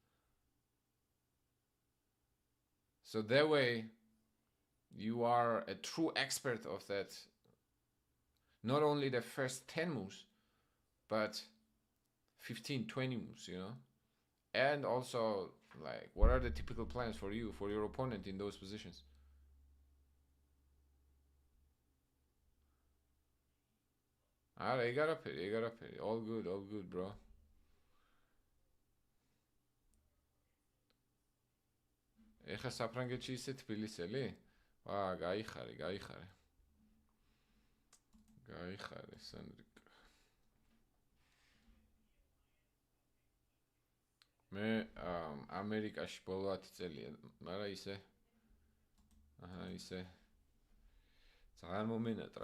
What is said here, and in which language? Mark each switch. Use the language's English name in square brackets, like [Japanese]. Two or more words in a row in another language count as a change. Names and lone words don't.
[English] So that way you are a true expert of that, not only the first 10 moves, but 15, 20 moves, you know? And also, like, what are the typical plans for you, for your opponent in those positions? Alright, you got up it, you got up it. All good, bro. [Georgian] ეხა საფრანგეთში ისე თბილისელი? გაიხარე. გაიხარე, სენრიკ. მე ამერიკაში ბოლო 10 წელია, მაგრამ ისე ძალიან მომენატრა.